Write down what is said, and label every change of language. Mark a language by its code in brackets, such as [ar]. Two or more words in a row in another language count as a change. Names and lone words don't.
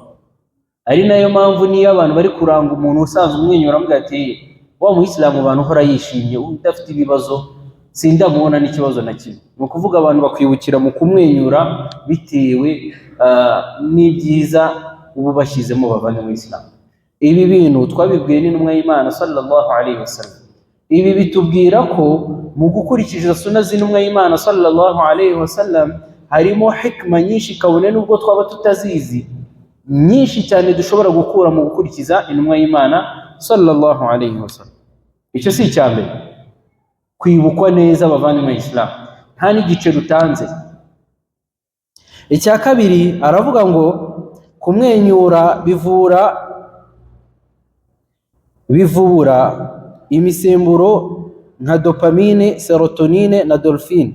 [rw] Ari nayo mpamvu niyo abantu bari kuranga umuntu usanzwe umwenyura avuga ati wa muislamu abantu uhora yishimye udafite ibibazo sindamubona n'ikibazo na kimwe. Ni ukuvuga abantu bakwibukira mu kumwenyura bitewe n'ibyiza ubu bashyizemo bavanye mu Islam. Ibi bintu twabibwiye n'intumwa y'Imana [ar] صلى الله عليه وسلم. [rw] Ibi bitubwira ko mu gukurikiza sunna z'intumwa y'Imana [ar] صلى الله عليه وسلم [rw] harimo hikma nyinshi kabone nubwo twaba tutazizi, nyinshi cyane dushobora gukura mu gukurikiza intumwa y'Imana [ar] صلى الله عليه وسلم. [rw] Icyo si icyambere, kwibukwa neza bavanye mu Islam nta n'igice rutanze. Icya kabiri aravuga ngo kumwenyura bivubura imisemburo nka dopamine, serotonine na endorphine.